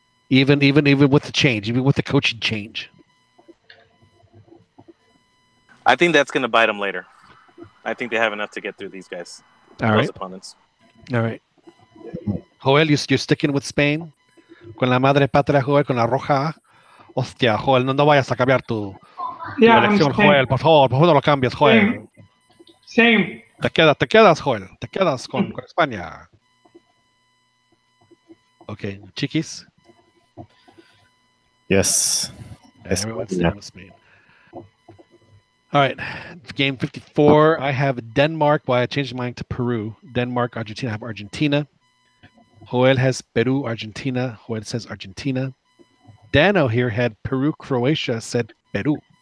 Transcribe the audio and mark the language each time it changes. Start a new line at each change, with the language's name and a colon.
English: Even with the change, even with the coaching change. I think that's going to bite them later. I think they have enough to get through these guys. Those opponents. All right. Joel, you're sticking with Spain?
Spanish: Con la madre patria, Joel, con la roja. Hostia, Joel, no vayas a cambiar tu elección, Joel. Por favor, no lo cambies, Joel.
English: Same.
Spanish: Te quedas, Joel. Te quedas con España. Okay, Chiquis.
English: Yes. Everyone's sticking with Spain. All right, game 54. I have Denmark. Well, I changed my mind to Peru. Denmark, Argentina. I have Argentina. Joel has Peru, Argentina. Joel says Argentina. Dano here had Peru, Croatia, said Peru.